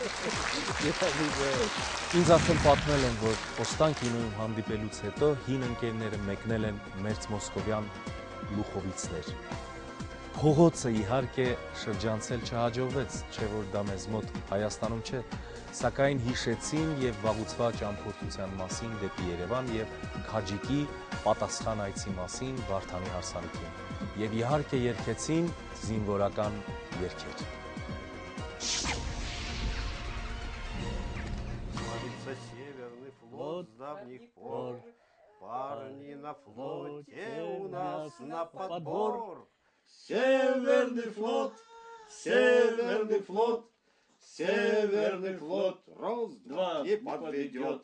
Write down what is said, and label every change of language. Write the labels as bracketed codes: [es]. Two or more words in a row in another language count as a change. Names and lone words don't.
[hy] Ինձ արդեն պատմել են, որ Օստանկինոյում հանդիպելուց հետո հին ընկերները մեկնել են մերձ մոսկովյան լուխովիցներ։ Փողոցը իհարկե շրջանցել չհաջողվեց, չէ որ դա մեզ մոտ Հայաստանում չէ, սակայն հիշեցին եւ վաղուցված ճամփորդության մասին դեպի Երևան եւ Քաջիկի պատասխան այցի մասին Վարդանի հարսանիքին։ Եվ իհարկե երգեցին զինվորական երգեր։ [ru] Парни на флоте у нас на подбор. Северный флот, северный флот, северный флот, раз-два не подведет.